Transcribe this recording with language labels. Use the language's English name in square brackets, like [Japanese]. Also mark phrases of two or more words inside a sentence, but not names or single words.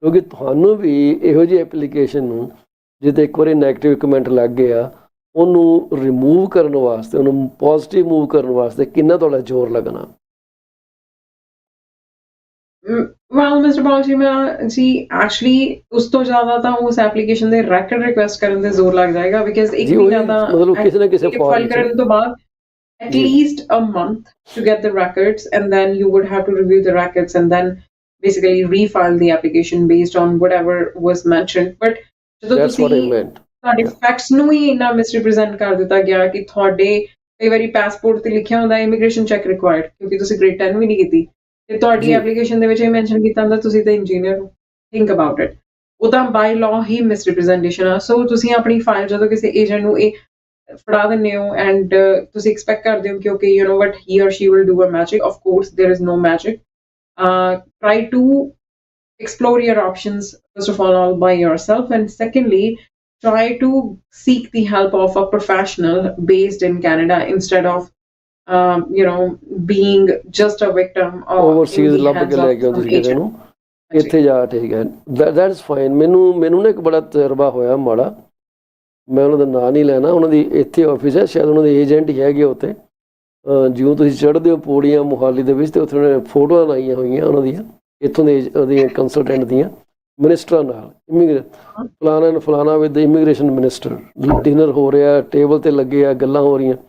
[Punjabi] ਕਿਉਂਕਿ ਤੁਹਾਨੂੰ ਵੀ ਇਹੋ ਜਿਹੀ ਐਪਲੀਕੇਸ਼ਨ ਨੂੰ ਜਿੱਤੇ ਇੱਕ ਵਾਰੀ [English] negative comment [Punjabi] ਲੱਗ ਗਿਆ, ਉਹਨੂੰ ਰਿਮੂਵ ਕਰਨ ਵਾਸਤੇ, ਉਹਨੂੰ [English] positive move [Punjabi] ਕਰਨ ਵਾਸਤੇ ਕਿੰਨਾ ਤੁਹਾਡਾ ਜ਼ੋਰ ਲੱਗਣਾ। [English] well Mister [Punjabi] ਪਾਲ ਜੀ, ਮੈਂ ਜੀ ਐਕਚੁਅਲੀ ਉਸ ਤੋਂ ਜ਼ਿਆਦਾ ਤਾਂ ਉਸ ਐਪਲੀਕੇਸ਼ਨ ਦੇ [English] record request [Punjabi] ਕਰਨ ਤੇ ਜ਼ੋਰ ਲੱਗ ਜਾਏਗਾ, ਬਿਕਾਜ਼ ਇੱਕ ਮਹੀਨਾ ਤਾਂ ਮਤਲਬ ਕਿਸੇ ਨਾ ਕਿਸੇ ਫਾਈਲ ਕਰਨ ਤੋਂ ਬਾਅਦ [English] at least a month to get the records, and then you would have to review the records and then basically refile the application based on whatever was mentioned. [Punjabi] But ਜਦੋਂ ਤੁਸੀਂ ਤੁਹਾਡੇ ਫੈਕਟਸ ਨੂੰ ਹੀ ਇੰਨਾ ਮਿਸਰੀਪ੍ਰੈਜ਼ੈਂਟ ਕਰ ਦਿੱਤਾ ਗਿਆ ਕਿ ਤੁਹਾਡੇ ਕਈ ਵਾਰੀ ਪਾਸਪੋਰਟ ਤੇ ਲਿਖਿਆ ਹੁੰਦਾ [English] immigration check required, [Punjabi] ਕਿਉਂਕਿ ਤੁਸੀਂ ਗ੍ਰੇਡ 10 ਵੀ ਨਹੀਂ ਕੀਤੀ, ਤੇ ਤੁਹਾਡੀ ਐਪਲੀਕੇਸ਼ਨ ਦੇ ਵਿੱਚ ਇਹ ਮੈਂਸ਼ਨ ਕੀਤਾ ਹੁੰਦਾ ਤੁਸੀਂ ਤਾਂ ਇੰਜੀਨੀਅਰ ਹੋ। [English] think about it, [Punjabi] ਉਹ ਤਾਂ [English] by law [Punjabi] ਹੀ ਮਿਸਰੀਪ੍ਰੈਜ਼ੈਂਟੇਸ਼ਨ ਆ। ਸੋ ਤੁਸੀਂ ਆਪਣੀ ਫਾਈਲ ਜਦੋਂ ਕਿਸੇ ਏਜੰਟ ਨੂੰ ਇਹ ਫੜਾ ਦਿੰਦੇ ਹੋ ਐਂਡ ਤੁਸੀਂ ਐਕਸਪੈਕਟ ਕਰਦੇ ਹੋ ਕਿ [English] okay you know what he or she will do a magic, of course there is no magic. try to explore your options first of all by yourself, and secondly try to seek the help of a professional based in Canada instead of you know being just a victim of [Punjabi] overseas ਲੱਭ ਕੇ ਲੈ ਕੇ ਆਉਂਦੇ ਸੀ ਕਿਸੇ ਨੂੰ ਇੱਥੇ ਜਾ। ਠੀਕ ਹੈ, [English] that's fine. [Punjabi] ਮੈਨੂੰ ਨਾ ਇੱਕ ਬੜਾ ਤਜਰਬਾ ਹੋਇਆ ਮਾੜਾ, ਮੈਂ ਉਹਨਾਂ ਦਾ ਨਾਂ ਨਹੀਂ ਲੈਣਾ, ਉਹਨਾਂ ਦੀ ਇੱਥੇ ਆਫਿਸ ਹੈ, ਸ਼ਾਇਦ ਉਹਨਾਂ ਦੇ ਏਜੰਟ ਹੀ ਹੈਗੇ ਉੱਥੇ। ਜਿਉਂ ਤੁਸੀਂ ਚੜ੍ਹਦੇ ਹੋ ਪੌੜੀਆਂ ਮੋਹਾਲੀ ਦੇ ਵਿੱਚ, ਤੇ ਉੱਥੇ ਉਹਨਾਂ ਨੇ ਫੋਟੋਆਂ ਲਾਈਆਂ ਹੋਈਆਂ ਉਹਨਾਂ ਦੀਆਂ, ਇੱਥੋਂ ਦੇ ਉਹਦੀਆਂ ਕੰਸਲਟੈਂਟ ਦੀਆਂ, ਮਿਨਿਸਟਰਾਂ ਨਾਲ, ਫਲਾਣਾ [English] with immigration minister, [Punjabi] ਡਿਨਰ ਹੋ ਰਿਹਾ, ਟੇਬਲ 'ਤੇ ਲੱਗੇ ਆ, ਗੱਲਾਂ ਹੋ ਰਹੀਆਂ।